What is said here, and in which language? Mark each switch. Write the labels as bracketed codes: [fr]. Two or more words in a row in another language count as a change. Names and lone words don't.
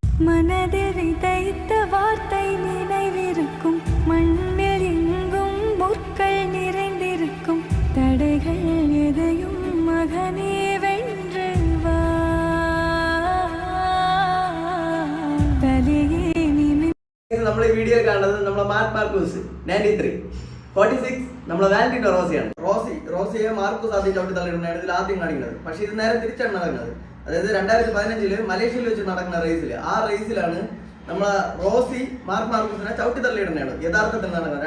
[ta] மனதில் விதைத்த வார்த்தை நினைவிருக்கும், மண்ணில் எங்கும் முற்கள் நிறைந்திருக்கும், தடைகள் எதையும் மகனே வென்று வா. தலையே [ml] നമ്മൾ ഈ വീഡിയോ കാണുന്നത് നമ്മളെ മാർക്കോസ് 93 46 നമ്മളെ വാലന്റീനോ റോസിയാണ്. റോസിയെ മാർക്കോസ് ആദ്യം ചവിട്ടി തള്ളിയിടുന്നതാണ് ഇതിൽ ആദ്യം കാണിക്കുന്നത്. പക്ഷെ ഇത് നേരെ തിരിച്ചാണ് നടക്കുന്നത്. അതായത് 2015 മലേഷ്യയിൽ വെച്ച് നടക്കുന്ന റേസിൽ, ആ റേസിലാണ് നമ്മളെ റോസി മാർക്കോസിനെ ചവിട്ടി തള്ളിയിടുന്നതാണ് യഥാർത്ഥത്തിൽ നടക്കുന്നത്.